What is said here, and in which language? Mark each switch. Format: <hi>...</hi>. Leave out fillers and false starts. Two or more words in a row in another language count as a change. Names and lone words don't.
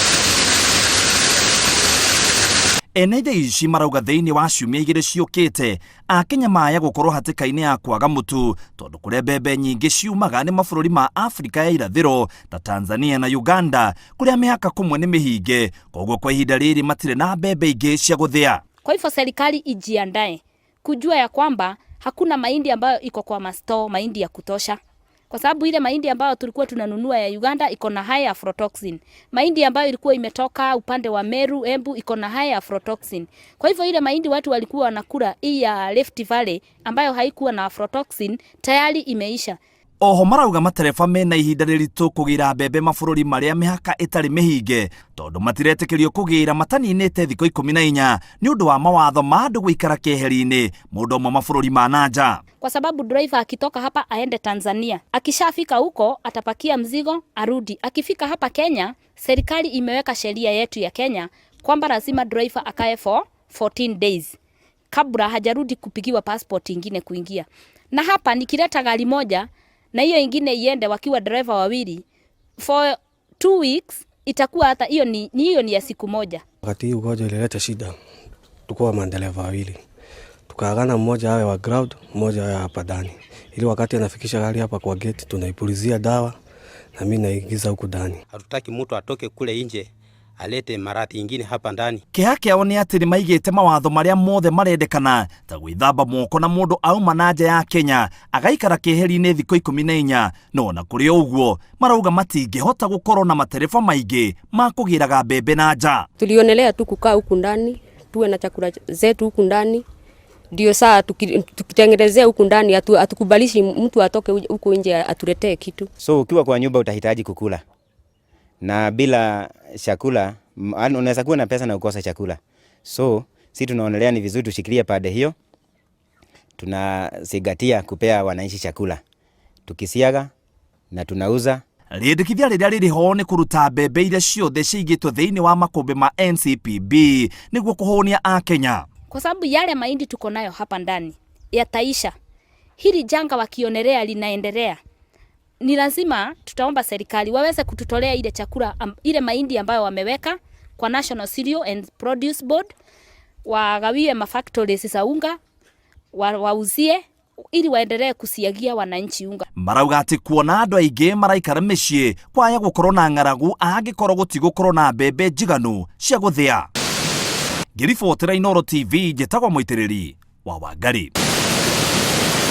<ki>Ene ithe ici marauga thĩinĩ wa ciumia igĩrĩ ciũkĩte, Akenya maya gũkorwo hatĩka-inĩ ya kwaga mũtu tondũ kũrĩa mbembe nyingĩ ciumaga nĩ mabũrũri ma Afrika ya irathĩro ta Tanzania na Uganda, kũrĩa mĩhaka kũmwe nĩ mĩhinge, koguo kwa ihinda rĩrĩ matirĩ na mbembe ingĩ cia gũthĩa.</ki> <sw>Kwa hivyo serikali ijiandae kujua ya kwamba hakuna mahindi ambayo iko kwa masto, mahindi ya kutosha. Kwa sababu ile mahindi ambayo tulikuwa tunanunua ya Uganda iko na</sw> <en>high aflatoxin.</en> <sw>Mahindi ambayo ilikuwa imetoka upande wa Meru, Embu iko na</sw> <en>high aflatoxin.</en> <sw>Kwa hivyo ile mahindi watu walikuwa wanakula hii ya Rift Valley ambayo haikuwa na aflatoxin tayari imeisha.</sw> <ki>Oho marauga matereba mena ihinda rĩritũ kũgĩra mbembe mabũrũri marĩa mĩhaka ĩtarĩ mĩhinge tondũ matiretĩkĩrio kũgĩra mataninĩte thikũ 14 nĩ ũndũ wa mawatho ma andũ gũikara keheri-inĩ mũndũ ũmwe mabũrũri ma nanja.</ki> <sw>Kwa sababu driver akitoka hapa aende Tanzania, akishafika huko atapakia mzigo arudi. Akifika hapa Kenya, serikali imeweka sheria yetu ya Kenya kwamba lazima driver akae</sw> <en>for 14 days</en> <sw>kabla hajarudi kupigiwa passport ingine kuingia. Na hapa nikileta gari moja na hiyo ingine iende wakiwa driver wawili</sw> <en>for 2 weeks,</en> <sw>itakuwa hata hiyo ni ya siku moja. Wakati ugonjwa ilileta shida, tukua madereva wawili, tukaagana, mmoja awe wa ground, mmoja awe hapa ndani, ili wakati anafikisha gari hapa kwa gate tunaipulizia dawa na mimi naingiza huku ndani. Hatutaki mtu atoke kule nje alete maradhi ingine hapa ndani.</sw> <ki>Kĩha kĩao nĩ atĩ nĩ maigĩte mawatho marĩa mothe marendekana ta gwĩthamba moko na mũndũ auma na nja ya Kenya agaikara keheri-inĩ thikũ 14, no na kũrĩ ũguo marauga matingĩhota gũkorwo na matereba maingĩ ma kũgĩraga mbembe na nja.</ki> <sw>Tulionelea tu kukaa huku ndani, tuwe na chakula zetu huku ndani, ndio saa tukitengenezea huku ndani, atukubalishi mtu atoke huku nje atuletee kitu. So ukiwa kwa nyumba utahitaji kukula, na bila chakula unaweza kuwa na pesa na ukosa chakula. So sisi tunaonelea ni vizuri tushikilie pande hiyo, tunasigatia kupea wananchi chakula, tukisiaga na tunauza.</sw> <ki>Rĩendekithia rĩrĩa rĩrĩ ho nĩ kũruta mbembe iria ciothe ciigĩtwo thĩinĩ wa makũmbĩ ma NCPB nĩguo kũhũnia Akenya.</ki> <sw>Kwa sababu yale mahindi tuko nayo hapa ndani yataisha. Hili janga wakionelea linaendelea, ni lazima tutaomba serikali waweze kututolea ile chakula ile mahindi ambayo wameweka kwa National Cereal and Produce Board, wagawie mafactories za unga, wauzie ili waendelee kusiagia wananchi unga.</sw> <ki>Marauga atĩ kuona andũ aingĩ maraikara mĩciĩ kwaya gũkorwo na ng'aragu angĩkorwo gũtigũkorwo na mbembe njiganu cia gũthĩa. Ngĩribotera Inooro TV, njĩtagwo Mũitĩrĩri wa Wangari.</ki>